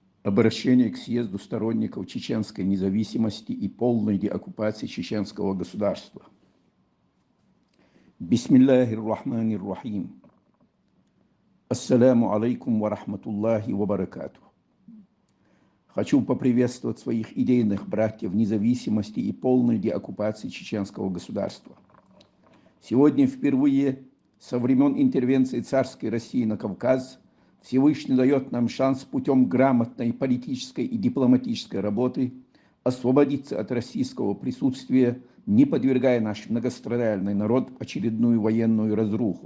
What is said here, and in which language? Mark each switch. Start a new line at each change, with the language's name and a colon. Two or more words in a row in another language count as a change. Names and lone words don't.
Russian: Обращение к съезду сторонников чеченской независимости и полной деоккупации чеченского государства.
Arabic: بسم الله الرحمن الرحيم. السلام عليكم ورحمة الله وبركاته.
Russian: Хочу поприветствовать своих идейных братьев независимости и полной деоккупации чеченского государства. Сегодня впервые со времен интервенции царской России на Кавказ Всевышний дает нам шанс путем грамотной политической и дипломатической работы освободиться от российского присутствия, не подвергая наш многострадальный народ очередную военную разруху.